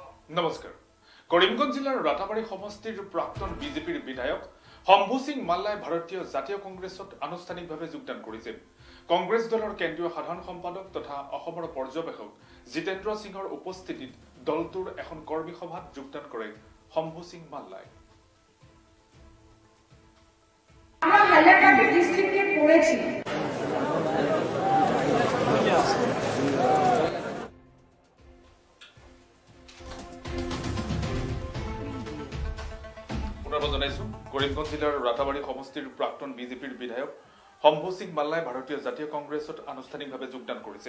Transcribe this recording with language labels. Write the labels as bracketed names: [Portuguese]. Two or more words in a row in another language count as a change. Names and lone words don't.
[Assamese] নমস্কাৰ কৰিমগঞ্জ জিলাৰ ৰাতাবাৰী সমষ্টিৰ প্ৰাক্তন বিজেপিৰ বিধায়ক শম্ভু সিং মাল্লাই ভাৰতীয় জাতীয় কংগ্ৰেছত আনুষ্ঠানিকভাৱে যোগদান কৰিছে। কংগ্ৰেছ দলৰ কেন্দ্ৰীয় সাধাৰণ সম্পাদক তথা অসমৰ পৰ্যবেক্ষক জিতেন্দ্ৰ সিঙৰ উপস্থিতিত দলটোৰ এখন কৰ্মী সভাত যোগদান কৰে শম্ভু সিং মাল্লাই। [Bangla] আমরা হাইলাকান্দি ডিস্ট্রিক্টে পড়েছি। [Assamese] কৰিমগঞ্জ জিলাৰ ৰাতাবাৰী সমষ্টিৰ প্ৰাক্তন বিজেপিৰ বিধায়ক শম্ভু সিং মাল্লাই ভাৰতীয় জাতীয় কংগ্ৰেছত আনুষ্ঠানিকভাৱে যোগদান কৰিছে।